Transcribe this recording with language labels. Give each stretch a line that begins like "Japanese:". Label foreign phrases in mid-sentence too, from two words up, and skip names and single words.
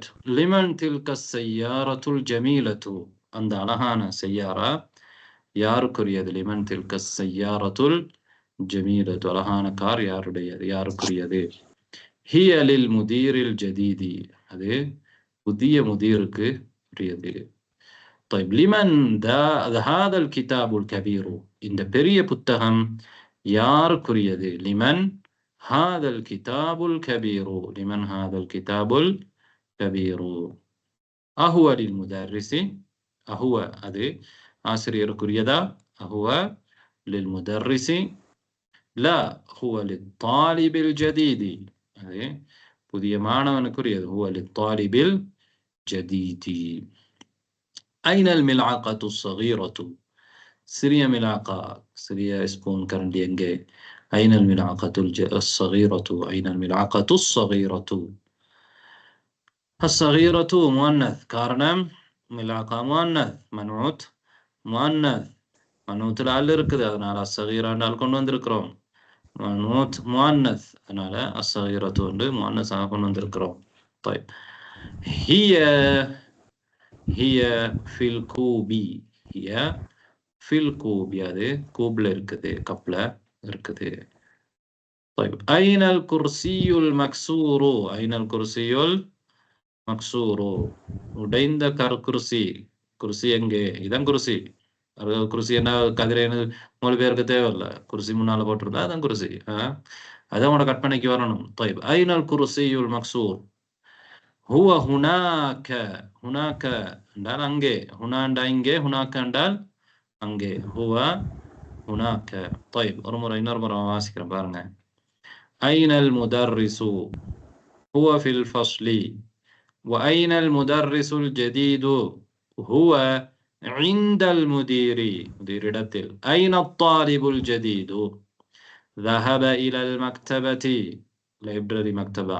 Arabic: لمن تلك السيارة الجميلة,
Tamil: அந்த அழகான செய்யாரா யாருக்குரியது?
Arabic: لمن تلك السيارة الجميلة,
Tamil: அழகான கார் யாருடையது, யாருக்குரியது?
Arabic: هي للمدير الجديد,
Tamil: அது புதிய முதீருக்கு உரியது.
Arabic: طيب لمن هذا الكتاب الكبير،
Tamil: இந்த பெரிய புத்தகம் யாருக்குரியது?
Arabic: لمن هذا الكتاب الكبير، لمن هذا الكتاب الكبير. أهو للمدرس، أهو
Tamil: அது ஆசிரியருக்குரியதா?
Arabic: أهو للمدرس لا هو للطالب الجديد،
Tamil: அது புதிய மாணவனுக்குரியது.
Arabic: هو للطالب الجديد. أين الملعقة الصغيرة،
Tamil: சிறிய மிலாக்கா, சிறிய ஸ்பூன் கரண்டி எங்கே?
Arabic: أين الملعقة الصغيرة، أين الملعقة الصغيرة. الصغيرة مؤنث،
Tamil: காரணம்
Arabic: ملعقة مؤنث، مانوث مؤنث,
Tamil: மனூத்துல அல் இருக்குது, அதனால அஸ்ஸகீராண்டால் கொண்டு வந்திருக்கிறோம்.
Arabic: مانوث مؤنث,
Tamil: அதனால அஸ்ஸகீரத்து வந்து முஅன்னஸாக கொண்டு வந்திருக்கிறோம்.
Arabic: طيب هي في الكوب، هي في الكوب،
Tamil: அது கூப்ல இருக்குது, கப்ல இருக்குது.
Arabic: طيب أين الكرسي المكسور، أين الكرسي المكسور،
Tamil: உடைந்த குர்சி, குர்சி எங்கே? இதான் குர்சி. குர்சி என்ன கதிரேன்னு மொழிபெயர்க்க தேவையில்லை, குர்சி முன்னால போட்டிருந்தா அதான் குர்சி. அதான் உங்களோட கற்பனைக்கு வரணும்.
Arabic: طيب أين الكرسي المكسور، هو هناك، هناك
Tamil: என்றால் அங்கே, ஹுனா என்றால் இங்கே, ஹுனாக்க என்றால் அங்கே,
Arabic: هو هناك.
Tamil: طيب இன்னொரு முறை வாசிக்கிறேன் பாருங்க.
Arabic: أين المدرس، هو في الفصل. وأين المدرس الجديد، هو عند المدير، مدير இடத்தில். أين الطالب الجديد، ذهب إلى المكتبة، library مكتبة.